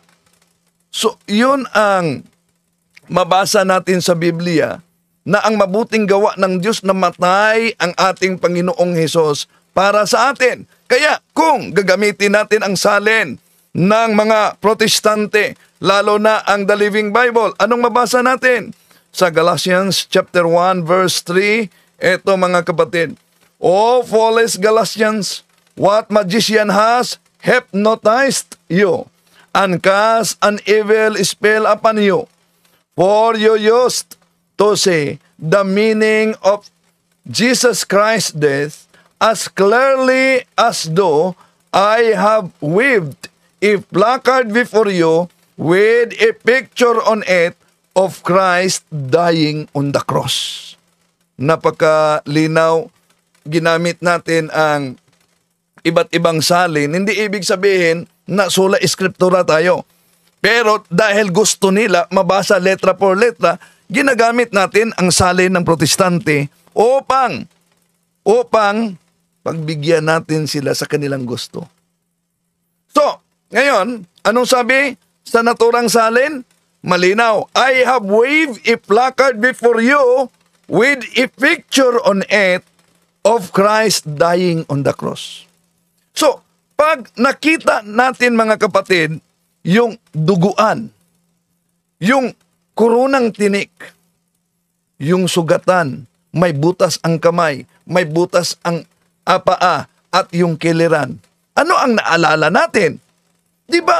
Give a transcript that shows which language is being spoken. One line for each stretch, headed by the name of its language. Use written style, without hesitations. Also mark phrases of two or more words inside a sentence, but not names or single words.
Filipino: So, yun ang mabasa natin sa Biblia, na ang mabuting gawa ng Diyos na matay ang ating Panginoong Hesus para sa atin. Kaya kung gagamitin natin ang salin ng mga Protestante, lalo na ang The Living Bible, anong mabasa natin?
English: Sa Galatians chapter 1 verse 3,
Filipino: eto, mga kapatid,
English: O foolish Galatians, what magician has hypnotized you and cast an evil spell upon you? For you used to say the meaning of Jesus Christ's death as clearly as though I have waved a placard before you with a picture on it of Christ dying on the cross.
Filipino: Napakalinaw, ginamit natin ang iba't ibang salin. Hindi ibig sabihin na
Latin: sola eskriptura
Filipino: tayo. Pero dahil gusto nila mabasa
Spanish: letra por letra,
Filipino: ginagamit natin ang salin ng Protestante upang pagbigyan natin sila sa kanilang gusto. So, ngayon, anong sabi sa naturang salin? Malinaw,
English: I have waved a placard before you with a picture on it of Christ dying on the cross.
Filipino: So, pag nakita natin, mga kapatid, yung duguan, yung kurunang tinik, yung sugatan, may butas ang kamay, may butas ang paa, at yung kiliran. Ano ang naalala natin? Di ba?